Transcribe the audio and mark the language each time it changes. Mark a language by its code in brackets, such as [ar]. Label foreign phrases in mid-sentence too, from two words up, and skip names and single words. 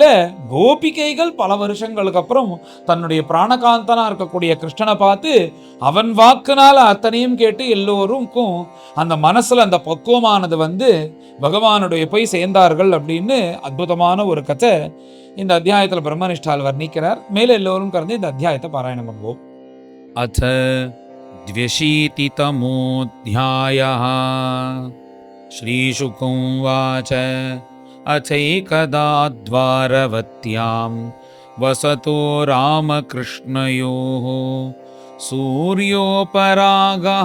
[ta] கோபிகைகள் பல வருஷங்களுக்கு அப்புறம் தன்னுடைய பிராணகாந்தனா இருக்கக்கூடிய கிருஷ்ணனை பார்த்து அவன் வாக்குனால அத்தனையும் கேட்டு எல்லோருக்கும் அந்த மனசுல அந்த பக்குவமானது பகவானுடைய போய் சேர்ந்தார்கள் அப்படின்னு அற்புதமான ஒரு கதை இந்த அத்தியாயத்துல பிரம்மனிஷ்டால் வர்ணிக்கிறார். மேல எல்லோரும் கலந்து இந்த அத்தியாயத்தை பாராயணம் பண்ணுவோம். [sa] அத 200तमोऽध्यायः श्रीशुक उवाच अथैकदा द्वारवत्यां वसतो रामकृष्णयोः सूर्योपरागः